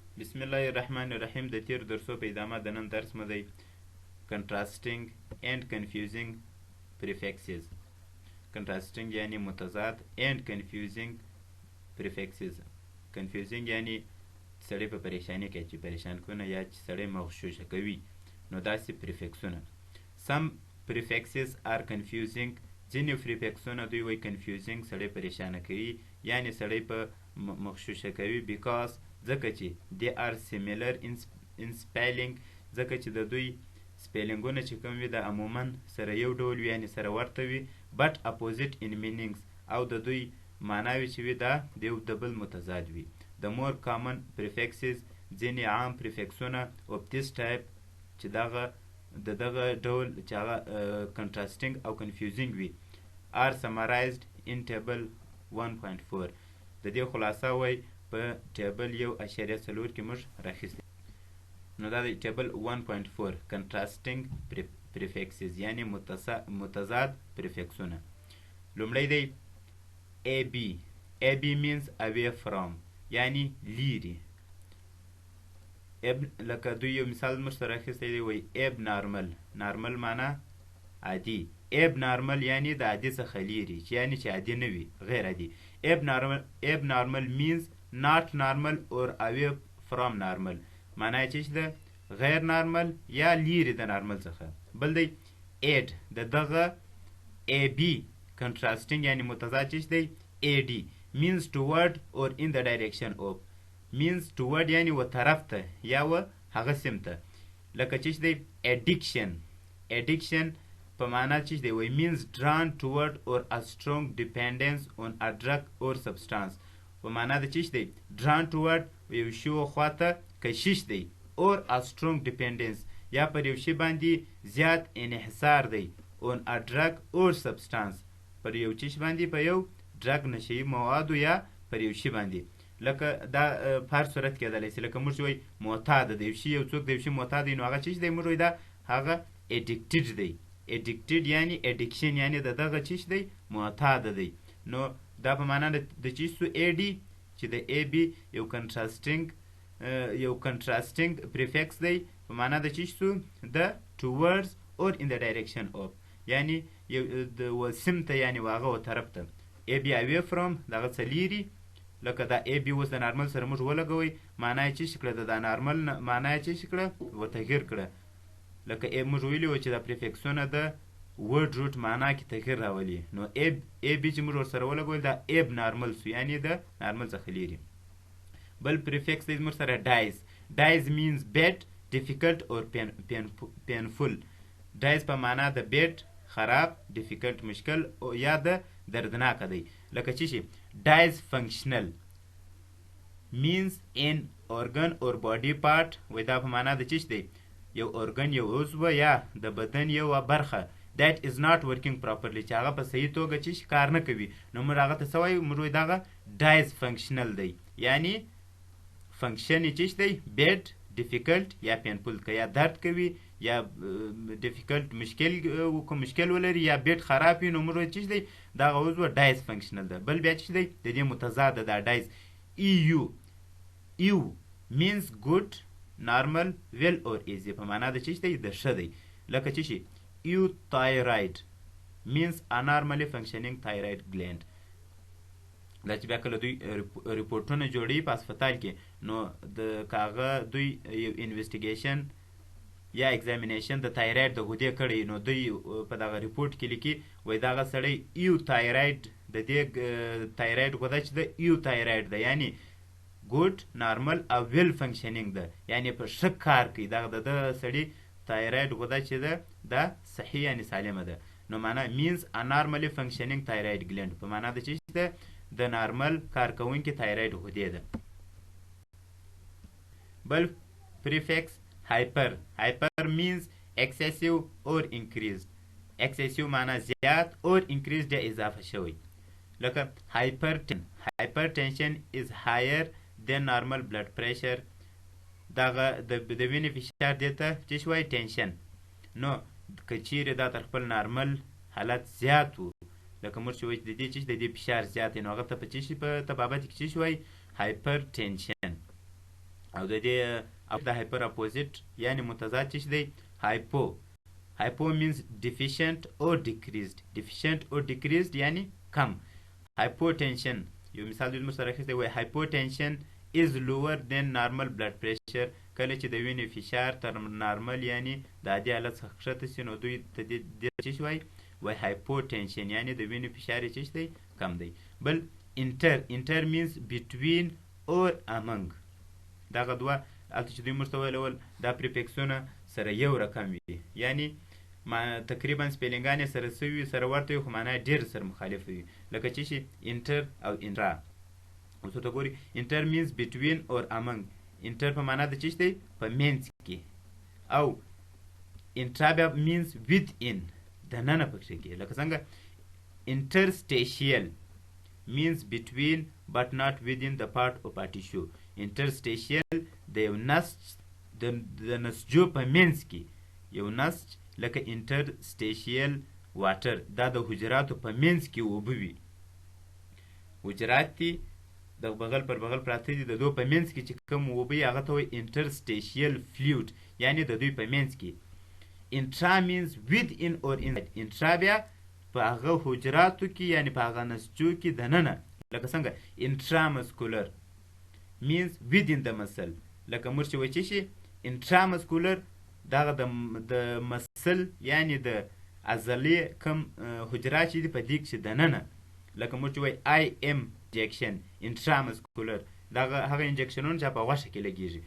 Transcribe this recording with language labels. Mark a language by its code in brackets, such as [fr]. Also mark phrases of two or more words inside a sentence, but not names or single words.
[ps] بسم الله الرحمن الرحیم. د تیر درسو په ادامه د نن درس مو دی [en] contrasting and confusing prefixes. contrasting [ps] یعنی متضاد [en] and confusing prefixes. [ps] confusing یعنی سړی په پریشانی کې چې پریشان کونه یا چې سړی مغشوشه کوي نو داسې prefixونه. [en] some prefixes are confusing. [ps] ځینې prefixونه دوی وایي confusing سړی پریشانه کوي یعنی سړی په مغشوشه کوي because ځکه چې [en] they are similar in spelling. [ps] ځکه چې د دوی سپیلنګونه چې کوم وي د عموما سره یو ډول وي یعنی سره ورته وي [en] but opposite in meanings [ps] او د دوی معناوي چې وي دا د یو د بل متضاد وي. [en] the more common prefixes [ps] ځینې عام prefixونه [en] of this type [ps] چې دغه ډول چې هغه contrasting او confusing وي [en] are summarized in table 1.4. [ps] د دې خلاصه وای په ټیبل 1.4 کې موږ راخیستي. نو دا د ټیبل 1.4 [en] contrasting prefixes [ps] یعنی متضاد prefixونه. لومړی دی [en] AB means away from [ps] یعنی لیري. لکه دوی یو مثال موږ سره راخیستی دی وایي abnormal معنا عادي. abnormal یعنی د عادي څخه لیري چې یعنی چې عادي نه وي غیر عادي. [en] abnormal means not normal or away from normal [ps] معنی چې ده غیر نارمل یا لیري د نارمل څخه. بل دی [en] aid [ps] د دغه [en] AB contrasting [ps] یعنی متضاد چې دی [en] AD means toward or in the direction of. means toward [ps] یعنی و طرف ته یا و هغه سمت ته. لکه چې دی [en] addiction [ps] په معنا چې دی وای [en] means drawn toward or a strong dependence on a drug or substance. [ps] په معنا د چې دی [en] drawn toward [ps] یو شی خواته کشش دی [en] or a strong dependence [ps] یا پر یو شی باندې زیات انحصار دی [en] on a drug or substance [ps] پر یو چیز باندې په یو drug نشي موادو یا پر یو شی باندې. لکه دا په صورت کېدلی شي لکه موږ وایي معتاد دی یو شی یو څوک د یو شی معتاد دی نو هغه چیز دی موږ وایي دا هغه addicted دی. addicted یعنی addiction یعنی د دغه چیز دی معتاد دی. نو دا په معنا د چیز سو AD چې د AB یو contrasting prefix دی په معنا د چیز سو د [en] towards or in the direction of [ps] یعنی یو د وسمت یعنی واغه و طرف ته. AB away from دغه څلیری لکه دا AB اوس د نارمل سره موږ ولګوي معنا یې چې شکله د نارمل معنا یې چې شکله و تغیر کړه. لکه موږ ویلي و چې دا پریفکسونه د [en] word root [ps] معنا کې تغیر راولي نو AB چې موږ ورسره ولګوي دا abnormal سو یعنی د نارمل څخه لیري. بل پریفکس دی موږ سره [en] dies means bad, difficult or painful. [ps] dies په معنا د bad خراب difficult مشکل او یا د دردناک دی. لکه چې [en] dies functional means an organ or body part [ps] وای دا په معنا د چیش دی یو organ یو عضو یا د بدن یو برخه [en] that is not working properly [ps] چې هغه په صحیح توګه چیش کار نه کوي نو موږ هغه ته څه وایو موږ وایو دغه [en] dies functional [ps] دی یعنی فنکشن یې چیش دی [en] bad, difficult [ps] یا painful که یا درد کوي یا difficult مشکل ولري یا bad خراب وي نو موږ وایو چیش دی دغه عضو [en] dies functional [ps] ده. بل بیا چیش دی د دې متضاد ده [en] dies EU means good, normal, well or easy [ps] په معنا د چیش دی د ښه دی. [en] لکه چې euthyroid means anormally functioning thyroid gland. [ps] دا چې بیا کله دوی ریپورټونه جوړوي په هسپتال کې نو د کاغه دوی یو انویسټیګیشن یا ایگزامینیشن د تایراید د غدې کړی نو دوی په دغه ریپورټ کې لیکي وایي دغه سړی euthyroid د دې تایراید غده چې د euthyroid ده یعنی [en] good normal [ps] او [en] well functioning [ps] ده یعنی په ښه کار کوي دغه د سړي تایراید غده چې ده دا صحیح یعنی سالمه ده. نو معنا [en] means anormally functioning thyroid gland [ps] په معنا د چې ده د نارمل کارکوونکي تایراید غدې ده. [en] بل prefix hyper means excessive or increased. [ps] excessive معنا زیات or increased یا اضافه شوی. [en] لکه hypertension is higher than normal blood pressure. [ps] دغه د وینې فشار دی ته چې شوی ټینشن نو که چیرې دا تر خپل نارمل حالت زیات و لکه موږ چې وایي د دې چې د دې فشار زیات دی نو هغه ته په چې شي په طبابت کې چې شوی hypertension. او د دې د هایپر اپوزیت یعنی متضاد چې دی [en] hypo means deficient or decreased [ps] یعنی کم. [en] hypotension [ps] یو مثال د سره اخیستی وای [en] hypotension is lower than normal blood pressure. [ps] کله چې د وینې فشار تر نارمل یعنی د عادي حالت څخه کښته سي نو دوی ته دې څه وای hypotension یعنی د وینې فشار یې څه دی کم دی. [en] بل inter means between or among. [ps] دغه دوه هلته چې دوی موږ ته ویل دا پریفکسونه سره یو رقم وي یعنی تقریبا سپیلنګان یې سره سوي سره ورته وي خو معنا ډېر سره مخالف وي لکه چې شي انټر او انټرا. اوس ورته ګوري [en] inter means between or among. [ps] انټر په معنا د څه دی په منځ کې او انټرا بیا [en] means with in [ps] دننه پکې کې لکه څنګه [en] interstitial means between but not within the part of a tissue. [ps] interstitial د یو نسج د نسجو په منځ کې یو نسج لکه [en] interstitial water [ps] دا د حجراتو په منځ کې اوبه وي. حجرات دي د بغل پر بغل پراته دي د دوی په منځ کې چې کوم اوبه وي هغه ته وایي [en] interstitial fluid [ps] یعنی د دوی په منځ کې. [en] intra means within or inside. [ps] intra بیا په هغه حجراتو کې یعنی په هغه نسجو کې دننه لکه څنګه [en] intramuscular means within the muscle. [ps] لکه موږ چې وایي چې شي intramuscular دغه د مسل یعنی د عضلې کم حجرات چې دي په دې کې دننه لکه موږ چې وایي [en] IM injection [ps] intramuscular دغه هغه انجکشنونه چې په غوښه کې لګیږي.